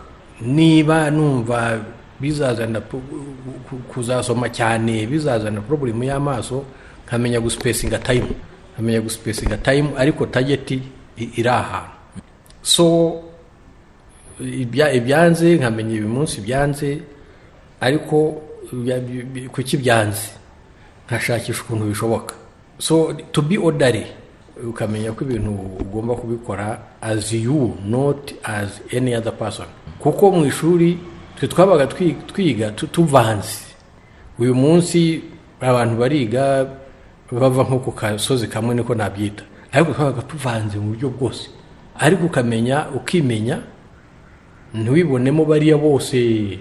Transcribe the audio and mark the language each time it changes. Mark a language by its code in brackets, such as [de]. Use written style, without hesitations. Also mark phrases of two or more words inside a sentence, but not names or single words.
[rw] Niba numva bizazana kuzasoma cyane bizazana problem y'amaso, nkamenya guspacinga time, ariko target iri ahantu. So ibyanze nkamenya ibi munsi byanze, ariko kuki byanze nkashakisha ukuntu bishoboka. [en] So to be orderly, [rw] ukamenya ko ibintu ugomba kubikora [en] as you, not as any other person. [rw] Kuko mu ishuri twabaga twiga tuvanze. Uyu munsi abantu bariga bava nko ku kasozi kamwe niko nabyita, ariko twabaga tuvanze mu buryo bwose. Ariko ukimenya ntiwibonemo bariya bose.